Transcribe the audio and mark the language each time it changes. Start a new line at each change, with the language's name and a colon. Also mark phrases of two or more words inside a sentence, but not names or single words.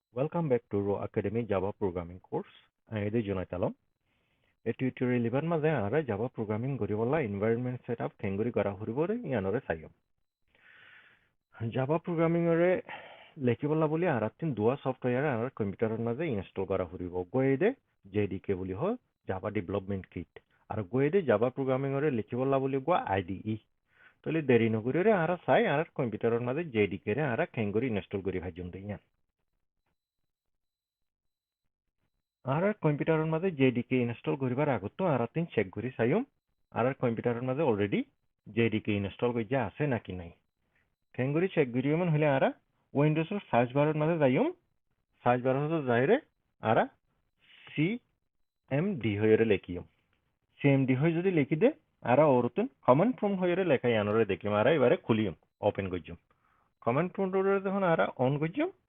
English: Welcome back to Roacademy Java Programming course. I am Jonathan Talom.
Chittagonian: A tutorial iban maze ara Java Programming goribola
English: environment setup
Chittagonian: kengori kara horibore yanore sayo. Java Programming ore lekibola boli aratin dua software ara computer maze install kara horibo. Goede JDK boli ho Java Development Kit. Ar goede Java Programming ore lekibola boli go IDE. Tole deri nogori ore ara sai ara computer maze JDK re ara kengori install gori bhajum deiyan. আর কম্পিউটারের মাঝে জেডিকে ইনস্টল করিবার আগত আর তিন চেক করি চাইম আর কম্পিউটারের মাঝে অলরেডি জেডিকে ইনস্টল করি আছে নাকি নাই কেঙ্গুরি চেক করিম হলে আর উইন্ডোজের
English: search bar
Chittagonian: মাঝে যাইম
English: search bar
Chittagonian: যাইরে আর সিএমডি হইরে লিখিম সিএমডি হই যদি লিখি দে আর ওরতুন
English: command prompt
Chittagonian: হইরে লেখাই আনরে দেখলিম আর এবারে খুলিম ওপেন করিম
English: command prompt
Chittagonian: যখন আর অন করিম